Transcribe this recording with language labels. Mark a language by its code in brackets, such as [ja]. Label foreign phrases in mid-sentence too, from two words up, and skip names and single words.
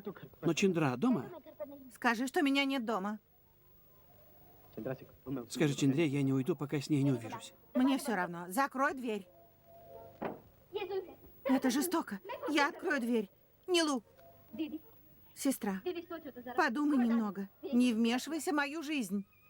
[ru] Но Чандра дома? Скажи, что меня нет дома. Скажи Чандре, я не уйду, пока с ней не увижусь. Мне все равно. Закрой дверь. Это жестоко. Я открою дверь. Нилу, [hi] दीदी [ru] сестра, [hi] दीदी सोचो तो जरा [ru] подумай немного. Не вмешивайся в мою жизнь.